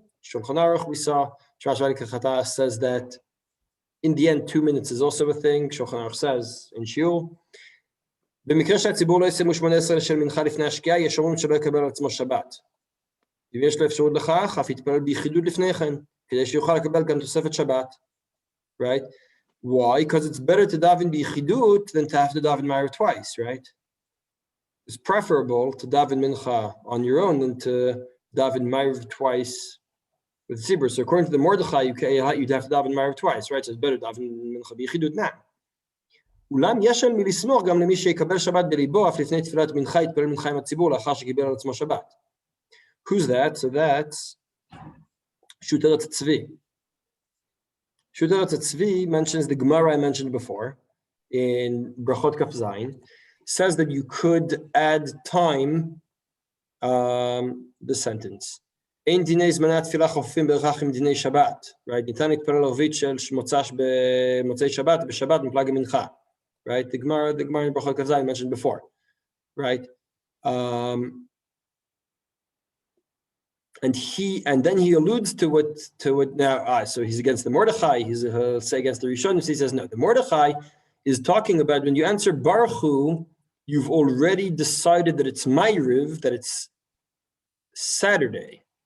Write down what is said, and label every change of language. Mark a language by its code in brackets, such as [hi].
[en] Shulchan Aruch we saw, says that in the end 2 minutes is also a thing. Shulchan Aruch says in Shiur, [he] במקרה שהציבור לא יסיימו 18 של מנחה לפני השקיעה, יש אומרים שלא יקבל על עצמו שבת. אם יש לו אפשרות לכך, אף יתפלל ביחידות לפני כן, כדי שיוכל לקבל גם תוספת שבת. [en] Right? Why? Because it's better to daven ביחידות than to have to daven Ma'ariv twice, right? It's preferable to daven mincha on your own than to daven Ma'ariv twice with the tzibur. So according to the Mordechai, you'd have to daven Ma'ariv twice, right? So it's better to daven mincha ביחידות now. [he] אולם יש על מי לסמוך גם למי שיקבל שבת בליבו, אף לפני תפילת מנחה יתפלל מנחה עם הציבור לאחר שקיבל על עצמו שבת. [en] Who's that? So that's Shuteret Tzvi. Shuteret Tzvi mentions the Gemara I mentioned before in Brachot Kaf Zayin, says that you could add time, the sentence. [he] Ein dinei zmanat tefila chofim berachach im dinei Shabbat. Right? ניתן להתפלל ערבית של מוצ"ש במוצאי שבת, בשבת מפלג המנחה. [en] Right? The Gemara in Brachot Kaf Zayin mentioned before. Right? And then he alludes to what now. So he's against the Mordechai. He'll say against the Rishonim. He says no. The Mordechai is talking about when you answer Baruch Hu, you've already decided that it's Ma'ariv, that it's Saturday.